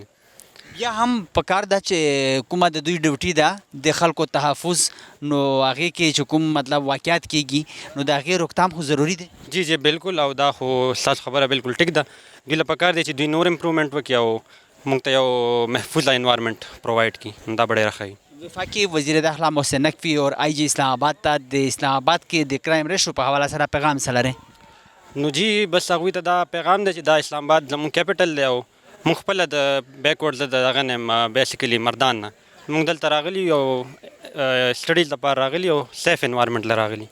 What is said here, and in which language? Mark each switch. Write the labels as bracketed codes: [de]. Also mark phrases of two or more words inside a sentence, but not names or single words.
[ps] بیا هم پکار ده چې کومه د دوی ډیوټي ده د خلکو تحفظ, نو هغې کې چې کوم مطلب واقعیت کیږي نو د هغې روکتام خو ضروري دی. جی جی بالکل, او دا خو ستاسو خبره بالکل ټیک ده. دوی له پکار دی چې دوی نور امپروومنټ وکړي او موږ ته یو محفوظه [en] environment provide [ps] کړي, دا به ډېره ښه وي. [ur] وفاقی وزیر داخلہ محسن نقوی اور [ps] آئی جی اسلام آباد ته د اسلام آباد کې د کرایم ریشو په حواله سره پیغام څه لرئ؟ نو جی بس هغوی ته دا پیغام دی چې دا اسلام آباد زموږ کیپیټل دی, او موږ خپله د بیکورډ د دغه نه بیسیکلي مردان نه موږ دلته راغلي یو سټډیز لپاره راغلي او [en] safe environment [ps] له راغلي.